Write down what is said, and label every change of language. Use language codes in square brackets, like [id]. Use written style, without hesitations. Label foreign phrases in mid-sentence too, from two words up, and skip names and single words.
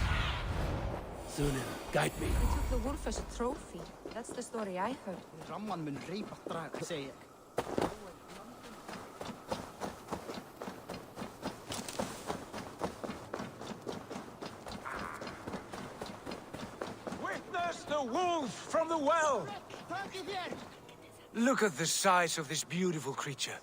[en] Sunan, guide me. They took the wolf as a trophy. That's the story I heard. [is] Ramman mun reipa draga, segi ég. [en] Witness the wolf from the well! Look at the size of this beautiful creature.